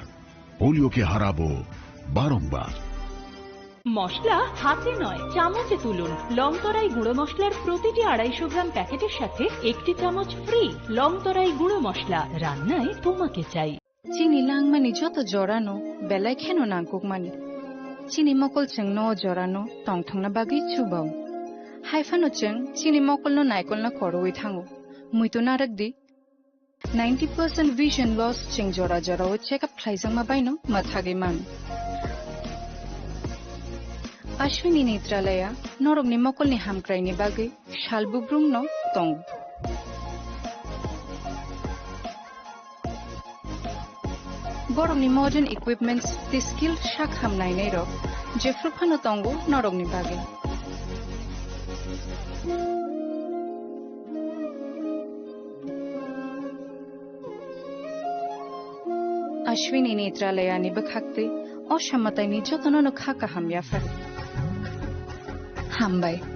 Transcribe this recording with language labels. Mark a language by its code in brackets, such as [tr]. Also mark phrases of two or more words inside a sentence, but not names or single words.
[bn] পোলিওকে হারাবো বারংবার। মশলা হাতে নয় চামচে তুলুন। লংতরাই গুঁড়ো মশলার প্রতিটি 250 গ্রাম প্যাকেটের সাথে 1টি চামচ ফ্রি। লংতরাই গুঁড়ো মশলা, রান্নায় তোমাকে চাই। [trp] চিনি লাংমানি যত জরানো বেলাই খেনো নাংকুকমানি চিনি মকল চেং ন জরানো টংথংনা বাগি চুবাও হাইফানো চেং চিনি মকল ন নাইকল না করওই থাঙ্গো মুইতো নারকদি 90% [en] vision loss [trp] ching jora jora o [en] check up [trp] khlaijang ma baino mathage man Ashwini Netralaya norog ni mokol ni hamkrai ni bage shalbubrung no tong Borong ni [en] modern equipments the skill [trp] shak hamnai nei ro jefruphano tongo norog ni bage Ashwini Netralaya ni bakhakte অসামাতাই ni jotono no khaka hamya far hambai